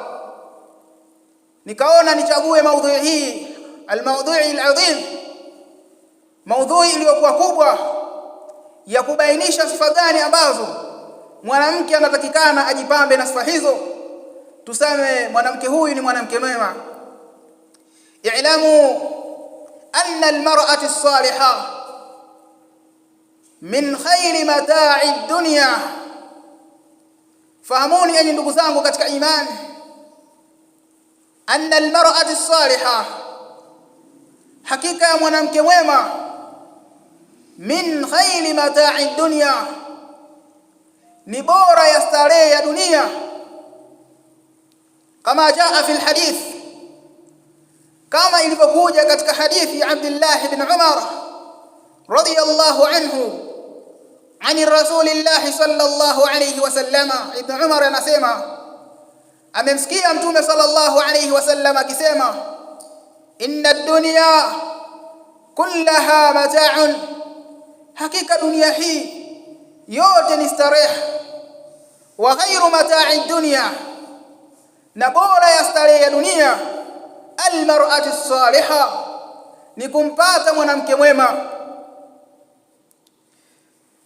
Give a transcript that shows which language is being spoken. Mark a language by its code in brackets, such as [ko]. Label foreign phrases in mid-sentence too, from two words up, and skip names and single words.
[sw] Nikaona nichague maudhui hii, [ar] الموضوع العظيم, [sw] maudhui iliyokuwa kubwa ya kubainisha sifa gani ambazo mwanamke anatakikana ajipambe na sifa hizo, tuseme mwanamke huyu ni mwanamke mwema. [ar] اعلم أن المرأة الصالحة من خير متاع الدنيا. [sw] Fahamuni enyi ndugu zangu katika imani, [ar] أن المرأة الصالحة, [sw] hakika ya mwanamke mwema, [ar] من خير متاع الدنيا, [sw] ni bora ya starehe ya dunia, kama [ar] جاء في الحديث, [sw] kama ilivyokuja katika hadithi ya Abdullah ibn Umar [ar] رضي الله عنه عن رسول الله صلى الله عليه وسلم. [sw] Ibn Umar anasema amemsikia Mtume [ar] صلى الله عليه وسلم [sw] akisema: [ar] إن الدنيا كلها متاع, [sw] hakika dunia hii yote ni starehe, [ar] وخير متاع الدنيا, [sw] na bora ya starehe ya dunia, [ar] المرأة الصالحة, [sw] ni kumpata mwanamke mwema.